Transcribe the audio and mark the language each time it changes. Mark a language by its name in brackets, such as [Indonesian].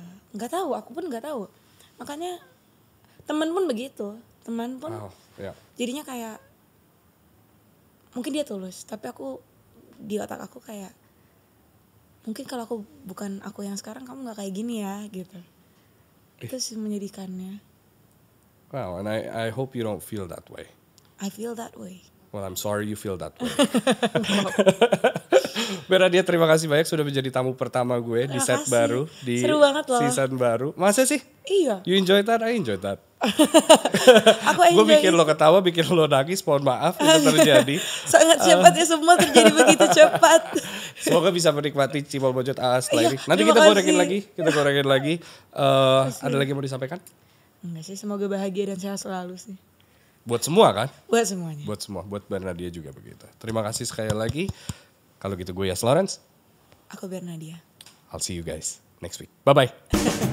[Indonesian] Nggak tahu, aku pun nggak tahu. Makanya teman pun begitu. Teman pun jadinya kayak mungkin dia tulus, tapi aku di otak aku kayak mungkin kalau aku bukan aku yang sekarang kamu nggak kayak gini ya gitu. Itu sih menyedihkannya. [English] Wow, and I hope you don't feel that way. I feel that way. Well, I'm sorry you feel that way. [Indonesian] Bernadia, terima kasih banyak sudah menjadi tamu pertama gue di set baru, di seru banget loh. Season baru. Masa sih? Iya. [English] You enjoy that? I enjoy that. [Indonesian] Aku enjoy. Gue bikin lo ketawa, bikin lo nangis, mohon maaf itu terjadi. Sangat cepat ya, semua terjadi begitu cepat. Semoga bisa menikmati Cibol Bojot setelah ini. Nanti kita gorengin lagi. Ada lagi yang mau disampaikan? Enggak sih, semoga bahagia dan sehat selalu sih. Buat semua kan? Buat semuanya. Buat semua, buat Bernadia juga begitu. Terima kasih sekali lagi. Kalau gitu gue Yas Lawrence. Aku Bernadia. [English] I'll see you guys next week. Bye-bye.